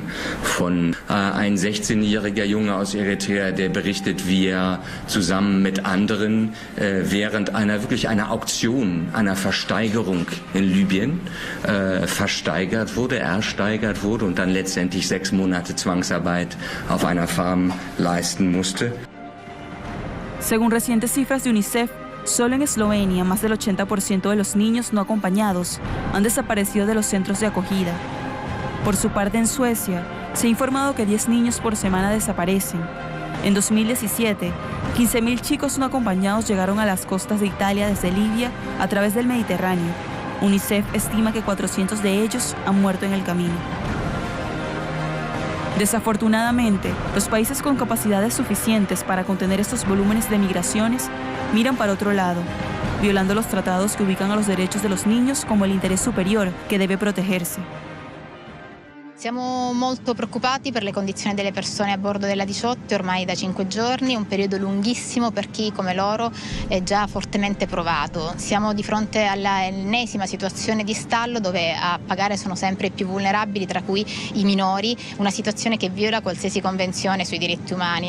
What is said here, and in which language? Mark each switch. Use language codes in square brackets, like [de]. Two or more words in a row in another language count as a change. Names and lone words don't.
[de] Von ein 16-jähriger Junge aus Eritrea, der berichtet, wie er zusammen mit anderen während einer Auktion, einer Versteigerung in Libyen ersteigert wurde und dann letztendlich 6 Monate Zwangsarbeit auf einer Farm leisten musste. [es] Según recientes cifras de UNICEF, solo en Eslovenia, más del 80% de los niños no acompañados han desaparecido de los centros de acogida. Por su parte, en Suecia, se ha informado que 10 niños por semana desaparecen. En 2017, 15.000 chicos no acompañados llegaron a las costas de Italia desde Libia a través del Mediterráneo. UNICEF estima que 400 de ellos han muerto en el camino. Desafortunadamente, los países con capacidades suficientes para contener estos volúmenes de migraciones miran para otro lado, violando los tratados que ubican a los derechos de los niños como el interés superior [it] che deve protegersi. Siamo molto preoccupati per le condizioni delle persone a bordo della Diciotti ormai da 5 giorni, un periodo lunghissimo per chi come loro è già fortemente provato. Siamo di fronte all'ennesima situazione di stallo dove a pagare sono sempre i più vulnerabili, tra cui i minori, una situazione che viola qualsiasi convenzione sui diritti umani.